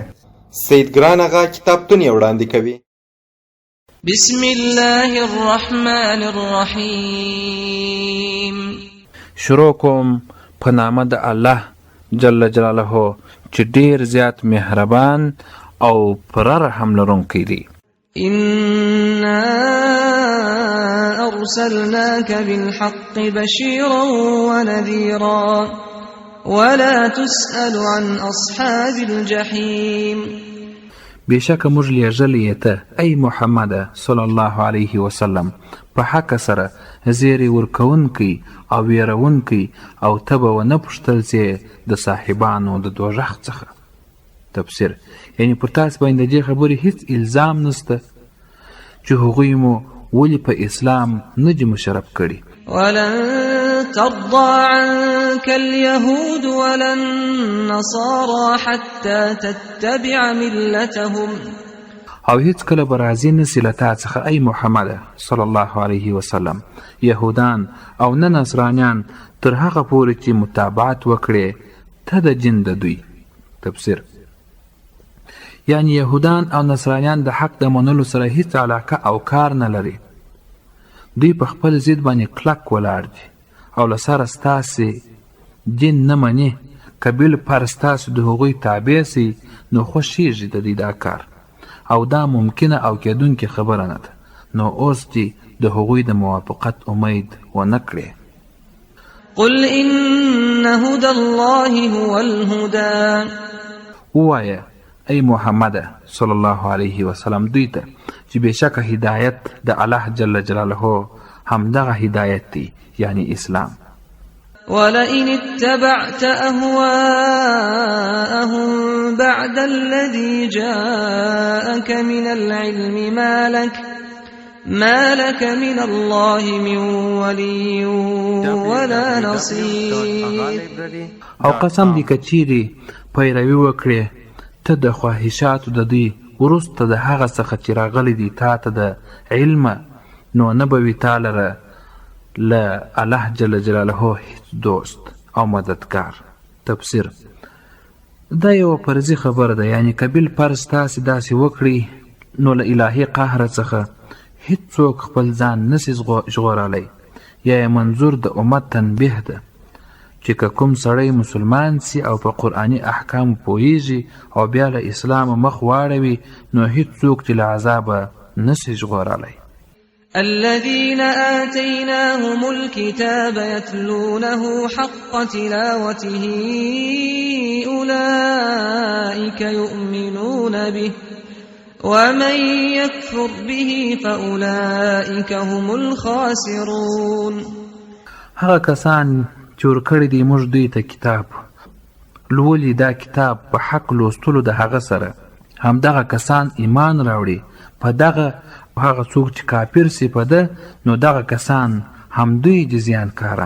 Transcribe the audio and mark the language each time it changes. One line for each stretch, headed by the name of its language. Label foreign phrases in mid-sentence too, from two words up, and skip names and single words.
Pashto: سید ګران اغا کتابتون یې وړاندې کوي.
Arabic: بسم الله الرحمن الرحیم.
Pashto: شروع کوم په نامه د الله
Arabic: جل جلاله
Pashto: چې ډیر زیات مهربان او پر رحم لرونکی دی.
Arabic: إنا أرسلناك بالحق بشيرا ونذيرا ولا تسأل عن أصحاب الجحيم.
Pashto: بشک موږ لیږلی ته ای محمد
Arabic: صلی الله علیه وسلم
Pashto: په حق سره زیری ورکونکی او ویرونکی او ته به ونه پوښتل چې د صاحبانو د دوزخ څخه. تفسیر یعنی پر تاسو باندې دې خبرې هیڅ الزام نشته چې هغوی مو ولې په اسلام نه دي مشرف کړي.
Arabic: ولن ترضى عنك اليهود ولا النصارى حتى تتبع ملتهم.
Pashto: او هیڅ کله به راضي نسي له تا څخه ای محمد
Arabic: صلی الله علیه وسلم
Pashto: یهودان او نه نصرانیان تر هغه پورې چې متابعت وکړي ته د جن د دوی. تفسیر یعنی یهودان او نصرانیان د حق د منلو سره هیڅ علاقه او کار نه لري. دوی په خپل ضد باندې کلک ولاړ دي او له سره ستاسې دین نه مني که بالفرض ستاسو د هغوی تابع سي نو خوښیږي د دوی دا کار او دا ممکنه او کیدونکې خبره نه ده. نو اوس دې د هغوی د موافقت امید ونه کړې.
Arabic: قل إن هدى الله هو الهدى.
Pashto: ووایه ای محمد
Arabic: صلی الله علیه وسلم
Pashto: دوی ته چې بېشکه هدایت د الله
Arabic: جل جلاله
Pashto: همدغه هدایت دی یعنی اسلام.
Arabic: ولئن اتبعت أهواءهم بعد الذي جاءك من العلم ما لك من الله من ولي ولا نصير.
Pashto: او قسم دی که چیرې پیروي وکړې ته د خواهشاتو د دوی وروسته د هغه څخه چې راغلی دی تا ته د علم نو نه به وي تا لره له الله
Arabic: جل جلاله
Pashto: هیڅ دوست او مددگار. تفسیر دا یوه فرضي خبره ده یعنی که بالفرض تاسې داسې وکړئ نو له الهي قهر څخه هیڅوک خپل ځان نسي ژغورلی. یا یې منظور د امت تنبیه ده چې که کوم سړی مسلمان سي او په قرآني احکامو پوهیږي او بیا له اسلامه مخ واړوي نو هیڅوک چې له عذابه نسي ژغورلی.
Arabic: الذين آتيناهم الكتاب يتلونه حق تلاوته أولئك يؤمنون به ومن يكفر به فأولئك هم الخاسرون.
Pashto: هغه کسان چې ورکړي دي موږ دوی ته کتاب لولي دا کتاب په حق لوستلو د هغه سره همدغه کسان ایمان راوړي په دغه هغه څوک چې کافر سي په ده نو دغه کسان هم دوی دي زیانکاران.